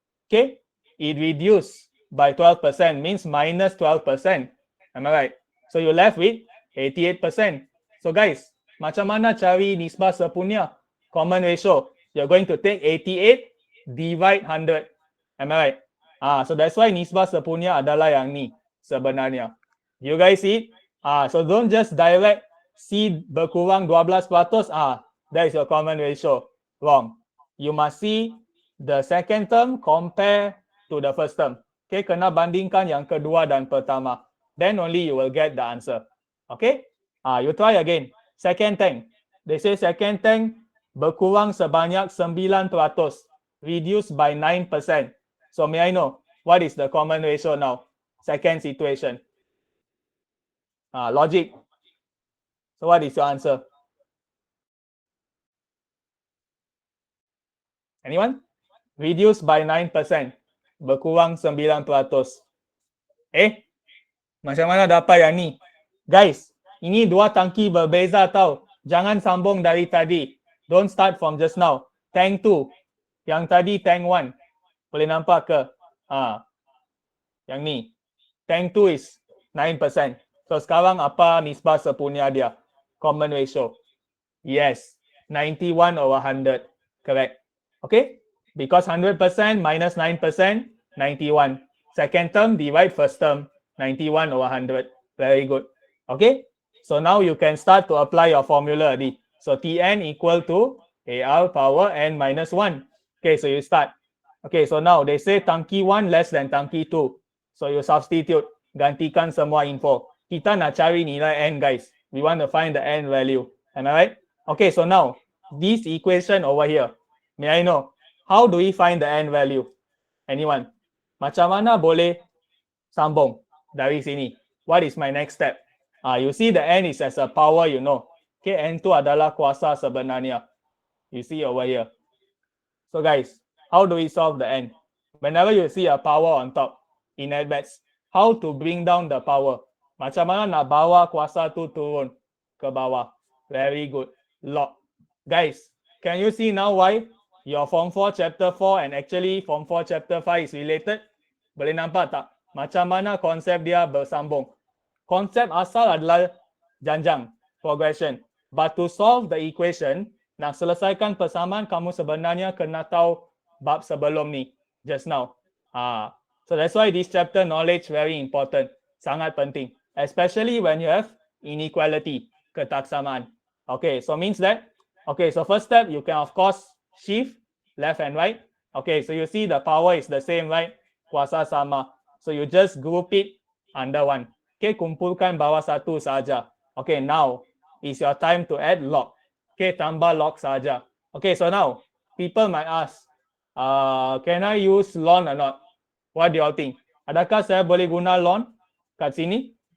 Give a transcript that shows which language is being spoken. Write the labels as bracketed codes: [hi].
[en] Okay, it reduced by 12%, means minus 12%. Am I right? So you left with 88%. So guys, [ms] macam mana cari nisbah sepunya? [en] Common ratio. You're going to take 88 divide 100. Am I right? So that's why [ms] nisbah sepunya adalah yang ni sebenarnya. [en] You guys see? So don't just direct C [ms] berkurang 12%. [en] That is your common ratio. Wrong. You must see the second term compare to the first term. Okay, [ms] kena bandingkan yang kedua dan pertama. [en] Then only you will get the answer. Okay? You try again. second tank. They say second tank [ms] berkurang sebanyak 9%, [en] reduced by 9%. So may I know what is the common ratio now? Second situation. Logic. So what is your answer? Anyone? Reduced by 9%. [ms] Berkurang 9%. Macam mana dapat yang ni? Guys, ini dua tangki berbeza tau. Jangan sambung dari tadi. [en] Don't start from just now. [ms] Tank 2. Yang tadi tank 1. Boleh nampak ke? Yang ni. [en] Tank 2 is 9%. So [ms] sekarang apa nisbah sepunya dia? [en] Common ratio. Yes. 91 over 100. Correct. Okay? Because 100% minus 9%, 91. Second term divide first term, 91 over 100. Very good. Okay? So now you can start to apply your formula. So Tn equal to AR power n minus 1. Okay, so you start. Okay, so now they say tangki 1 less than tangki 2. So you substitute. [ms] Gantikan semua info. Kita nak cari nilai n, guys. [en] We want to find the n value. Am I right? Okay, so now this equation over here. May I know, how do we find the n value? Anyone? [ms] Macam mana boleh sambung dari sini? [en] What is my next step? You see the n is as a power, you know. [ms] Okay, n tu adalah kuasa sebenarnya. [en] You see over here. So guys, how do we solve the n? Whenever you see a power on top in advanced, how to bring down the power? [ms] Macam mana nak bawa kuasa tu turun ke bawah? [en] Very good. [ms] Log. [en] Guys, can you see now why your Form 4 Chapter 4 and actually Form 4 Chapter 5 is related? [ms] Boleh nampak tak? Macam mana konsep dia bersambung? Konsep asal adalah janjang, progression. [en] But to solve the equation, [ms] nak selesaikan persamaan, kamu sebenarnya kena tahu bab sebelum ni, [en] just now. So that's why this chapter knowledge very important, [ms] sangat penting. [en] Especially when you have inequality, ketaksamaan. Okay, so means that, okay, so first step, you can of course shift left and right. Okay, so you see the power is the same, right? [ms] Kuasa sama. [en] So you just group it under one. Okay, [ms] kumpulkan bawah satu saja. [en] Okay, now is your time to add log. Okay, [ms] tambah log saja. [en] Okay, so now people might ask, can I use ln or not? What do you all think? [ms] Adakah saya boleh guna ln kat sini?